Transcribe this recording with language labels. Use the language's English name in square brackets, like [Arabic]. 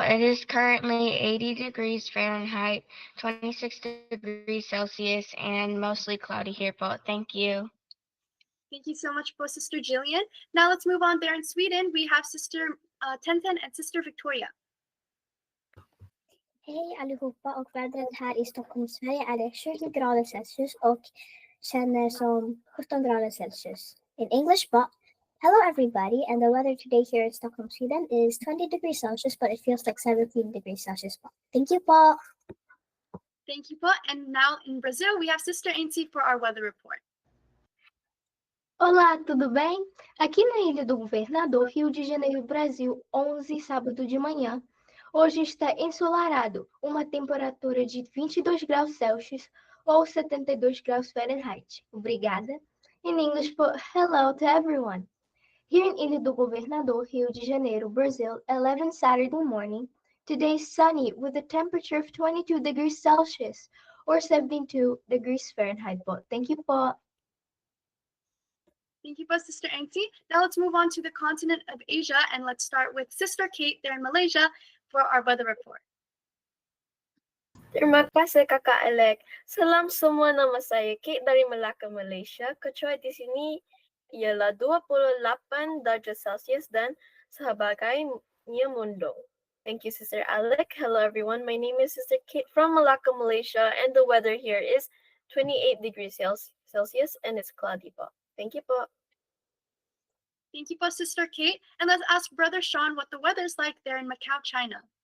[English] It is currently 80 degrees Fahrenheit, 26 degrees Celsius, and mostly cloudy here, Paul. Thank you. Thank you so much, Sister Jillian. Now let's move on there in Sweden. We have Sister Tenten and Sister Victoria. [Swedish] Hej allihopa och vädret här i Stockholm, Sverige är det 20 grader Celsius och känner som 17 grader Celsius. [English] In English, but hello everybody, and the weather today here in Stockholm, Sweden is 20 degrees Celsius, but it feels like 17 degrees Celsius. Thank you po. Thank you po. And now in Brazil, we have Sister Ainsi for our weather report. [Portuguese] Olá, tudo bem? Aqui na Ilha do Governador, Rio de Janeiro, Brasil, 11 sábado de manhã. Hoje está ensolarado, uma temperatura de 22 graus Celsius ou 72 graus Fahrenheit. Obrigada. [English] In English, put hello to everyone. Here in Ilha do Governador, Rio de Janeiro, Brazil, 11 Saturday morning. Today is sunny with a temperature of 22 degrees Celsius or 72 degrees Fahrenheit. Thank you po. Thank you, Sister Ainsi. Now let's move on to the continent of Asia, and let's start with Sister Kate there in Malaysia for our weather report. [Malay] Terima kasih Kakak Alec. Salam semua, nama saya Kate dari Melaka, Malaysia. Kecuali di sini ialah 28 darjah Celsius dan sehabagainya mendung. [English] Thank you, Sister Alec. Hello, everyone. My name is Sister Kate from Malacca, Malaysia, and the weather here is 28 degrees Celsius, and it's cloudy po. Thank you po. Thank you po, Sister Kate. And let's ask Brother Sean what the weather's like there in Macau, China.